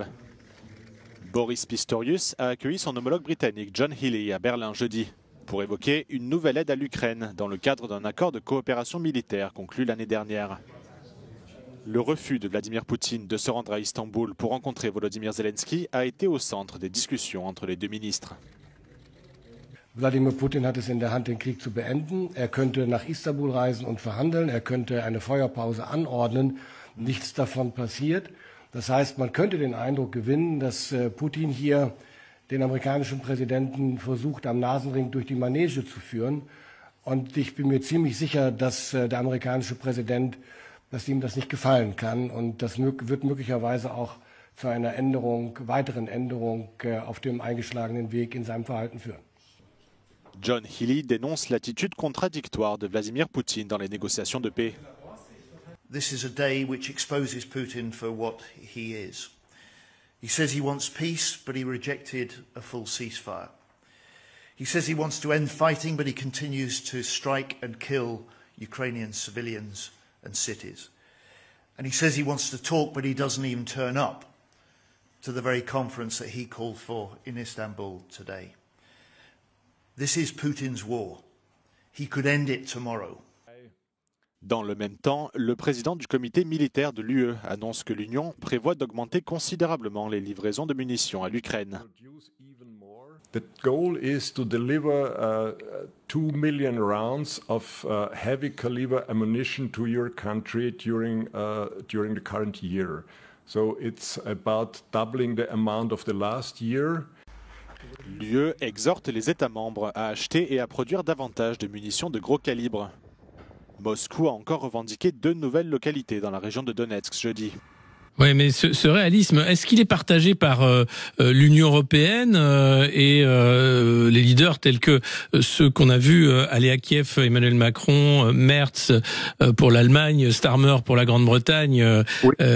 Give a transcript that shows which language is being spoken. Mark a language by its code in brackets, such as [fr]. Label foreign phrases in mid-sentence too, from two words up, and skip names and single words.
[fr] Boris Pistorius a accueilli son homologue britannique John Healey à Berlin jeudi. pour évoquer une nouvelle aide à l'Ukraine dans le cadre d'un accord de coopération militaire conclu l'année dernière. Le refus de Vladimir Poutine de se rendre à Istanbul pour rencontrer Volodymyr Zelensky a été au centre des discussions entre les deux ministres. [de] Wladimir Putin hat es in der Hand, den Krieg zu beenden. Er könnte nach Istanbul reisen und verhandeln. Er könnte eine Feuerpause anordnen. Nichts davon passiert. Das heißt, man könnte den Eindruck gewinnen, dass Putin hier den amerikanischen Präsidenten versucht, am Nasenring durch die Manege zu führen. Und ich bin mir ziemlich sicher, dass der amerikanische Präsident, dass ihm das nicht gefallen kann. Und das wird möglicherweise auch zu einer weiteren Änderung auf dem eingeschlagenen Weg in seinem Verhalten führen. [fr] John Healey dénonce l'attitude contradictoire de Vladimir Poutine dans les négociations de paix. [en] This is a day which exposes Putin for what he is. He says he wants peace, but he rejected a full ceasefire. He says he wants to end fighting, but he continues to strike and kill Ukrainian civilians and cities. And he says he wants to talk, but he doesn't even turn up to the very conference that he called for in Istanbul today. This is Putin's war. He could end it tomorrow. [fr] Dans le même temps, le président du comité militaire de l'UE annonce que l'Union prévoit d'augmenter considérablement les livraisons de munitions à l'Ukraine. [en] The goal is to deliver 2 million rounds of heavy caliber ammunition to your country during the current year. So it's about doubling the amount of the last year. [fr] L'UE exhorte les États membres à acheter et à produire davantage de munitions de gros calibre. Moscou a encore revendiqué 2 nouvelles localités dans la région de Donetsk jeudi. Oui, mais ce réalisme, est-ce qu'il est partagé par l'Union européenne et les leaders tels que ceux qu'on a vus aller à Kiev, Emmanuel Macron, Merz pour l'Allemagne, Starmer pour la Grande-Bretagne oui.